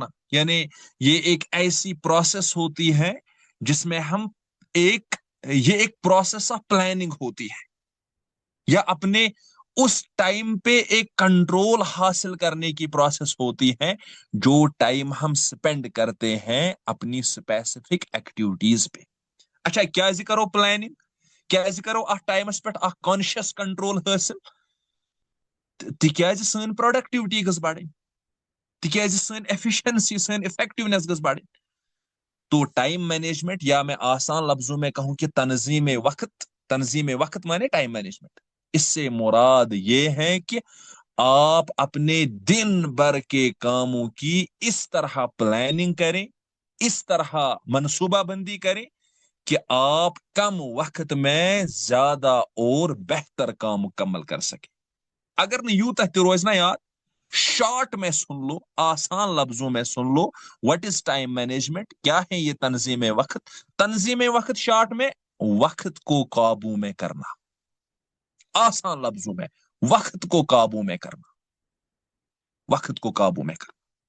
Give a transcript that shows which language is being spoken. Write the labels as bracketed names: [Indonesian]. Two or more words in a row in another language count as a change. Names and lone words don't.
[Urdu] یعنی یہ ایک ایسی پروسیس ہوتی ہے جس میں ہم یہ ایک [English] process of planning [Urdu] ہوتی ہے, یا اپنے اس ٹائم پہ ایک کنٹرول حاصل کرنے کی پروسیس ہوتی ہے جو ٹائم ہم سپینڈ کرتے ہیں اپنی [English] specific activities [Urdu] پہ. [Kashmiri] اچھا کیا کرو پلاننگ, کیا کرو ات ٹائمس پہ [English] conscious control [Kashmiri] حاصل, تکیازِ سن پروڈکٹیوٹی گژھ بڑھٕنۍ, تکیازِ سن ایفیشنسی سن افیکٹونیس گژھ بڑھٕنۍ. [Urdu] تو [English] time management, [Urdu] یا میں آسان لفظوں میں کہوں کہ تنظیم وقت مانے [English] time management. [Urdu] اس سے مراد یہ ہے کہ آپ اپنے دن بھر کے کاموں کی اس طرح پلاننگ کریں, اس طرح منصوبہ بندی کریں کہ آپ کم وقت میں زیادہ اور بہتر کام مکمل کر سکیں. [Kashmiri] اگر نہیں یوتہ تہ روز نا یاد, [Urdu] شارٹ میں سن لو, آسان لفظوں میں سن لو, [English] what is time management, [Urdu] کیا ہے یہ تنظیم وقت. تنظیم وقت شارٹ میں وقت کو قابو میں کرنا, آسان لفظوں میں وقت کو قابو میں کرنا, وقت کو قابو میں کرنا.